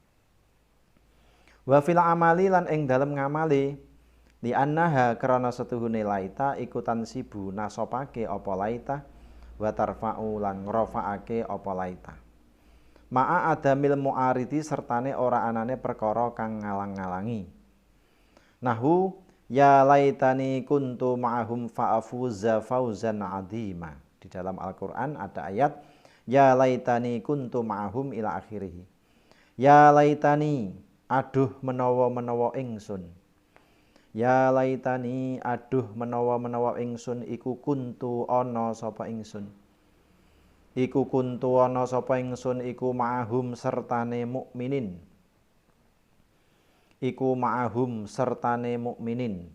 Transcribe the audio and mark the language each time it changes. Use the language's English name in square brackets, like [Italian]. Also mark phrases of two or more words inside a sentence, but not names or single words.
[Arabic] Wa fil amali [Javanese] lan ing dalem ngamali [Arabic] li annaha [Javanese] krana setuhune laita iku tansibu nasopake apa laita [Arabic] wa tarfa'u [Javanese] lan ngrafa'ake apa laita. [Arabic] Ma'a adamil mu'aridi [Javanese] sertane ora anane perkara kang ngalang-ngalangi. [Arabic] Nahu ya laitani kuntu ma'ahum fa'afuza fauzan 'azima. [Indonesian] Di dalam Al-Qur'an ada ayat [Arabic] ya laitani kuntu ma'ahum ila akhirih. Ya laitani [Javanese] aduh menawa-menawa ingsun. [Arabic] Ya laitani [Javanese] aduh menawa-menawa ingsun iku kuntu ana sapa ingsun. Iku kuntu ana sapa ingsun iku ma'ahum sertane mukminin. Iku ma'ahum sertane mukminin.